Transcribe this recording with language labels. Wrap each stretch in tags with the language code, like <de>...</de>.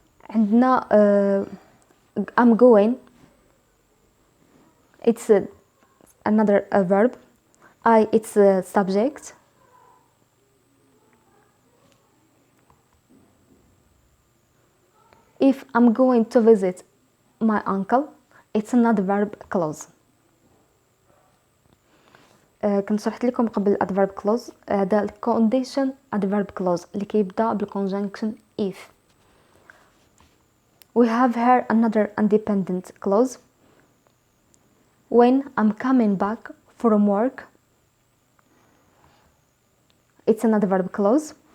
<ar>عندنا</ar> <en>I'm going, it's another verb. I, it's a subject. If I'm going to visit my uncle, it's another verb clause.</en> <ar>كنت شرحت لكم قبل adverb clause. هذا condition adverb clause اللي كيبدا بالconjunction if.</ar> <en>We have here another independent clause. When I'm coming back from work, it's another verb clause.</en>